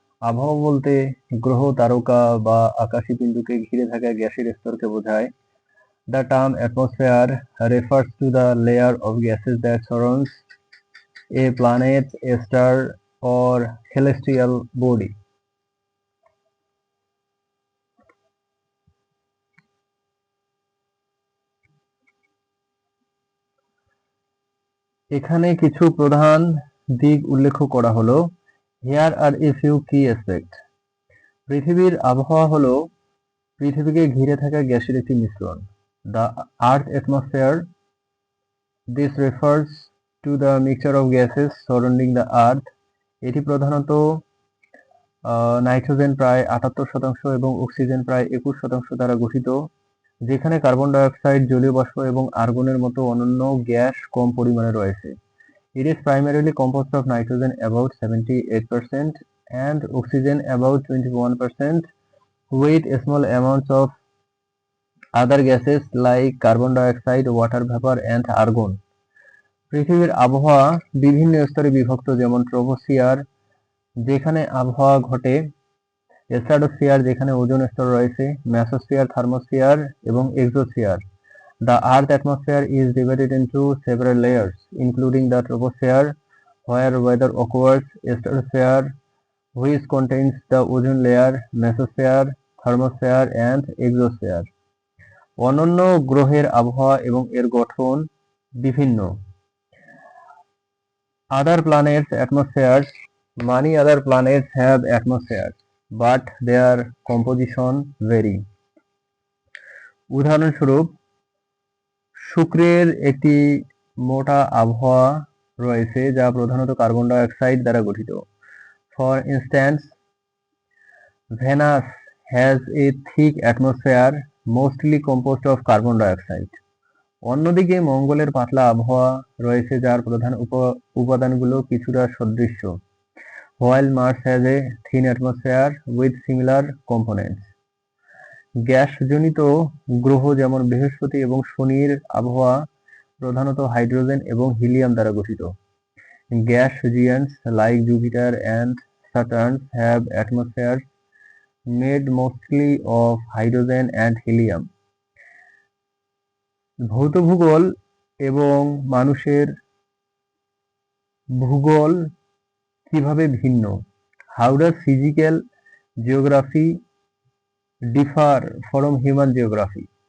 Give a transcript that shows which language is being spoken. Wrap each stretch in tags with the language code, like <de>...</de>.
<bn>আবহাওয়া বলতে গ্রহ, তারকা বা আকাশী পিণ্ডকে ঘিরে থাকা গ্যাসের স্তরকে বোঝায়।</bn> <en>The term atmosphere refers to the layer of gases that surrounds a planet, a star, or celestial body.</en> <bn>এখানে কিছু প্রধান দিক উল্লেখ করা হলো।</bn> <en>Here are a few key aspects.</en> <bn>পৃথিবীর আবহাওয়া হলো পৃথিবীকে ঘিরে থাকা গ্যাসের একটি মিশ্রণ।</bn> <en>The Earth atmosphere. This refers to the mixture of gases surrounding the Earth.</en> <bn>এটি প্রধানত নাইট্রোজেন প্রায় ৭৮% এবং অক্সিজেন প্রায় ২১% দ্বারা গঠিত, যেখানে কার্বন ডাই অক্সাইড, জলীয় বাষ্প এবং আর্গনের মতো অন্যান্য গ্যাস কম পরিমাণে রয়েছে।</bn> <en>It is primarily composed of nitrogen about 78% and oxygen about 21%, with small amounts of other gases like carbon dioxide, water vapor and argon.</en> <bn>পৃথিবীর আবহাওয়া বিভিন্ন স্তরে বিভক্ত, যেমন ট্রপোস্ফিয়ার যেখানে আবহাওয়া ঘটে, স্ট্রাটোস্ফিয়ার যেখানে ওজোন স্তর রয়েছে, মেসোস্ফিয়ার, থার্মোস্ফিয়ার এবং exosphere.</bn> <en>The Earth atmosphere is divided into several layers, including the troposphere, where weather occurs, stratosphere, which contains the ozone layer, mesosphere, thermosphere and exosphere.</en> <bn>অন্যান্য গ্রহের আবহাওয়া এবং এর গঠন বিভিন্ন।</bn> <en>Other planets' atmospheres. Many other planets have atmospheres, but their composition vary.</en> <bn>উদাহরণস্বরূপ, শুক্রের একটি মোটা আবহাওয়া রয়েছে যা প্রধানত কার্বন ডাই অক্সাইড দ্বারা গঠিত।</bn> <en>For instance, Venus has a thick atmosphere mostly composed of carbon dioxide.</en> <bn>অন্যদিকে মঙ্গলের পাতলা আবহাওয়া রয়েছে যার প্রধান উপাদানগুলো কিছুটা সদৃশ্য।</bn> <en>While Mars has a thin atmosphere with similar components.</en> <bn>গ্যাসজনিত গ্রহ যেমন বৃহস্পতি এবং শনির আবহাওয়া প্রধানত হাইড্রোজেন এবং হিলিয়াম দ্বারা গঠিত।</bn> <en>Gas giants like Jupiter and Saturn have atmospheres made mostly of hydrogen and helium.</en> <bn>ভৌত ভূগোল এবং মানুষের ভূগোল কিভাবে ভিন্ন?</bn> <en>How does physical geography differ from human geography?</en>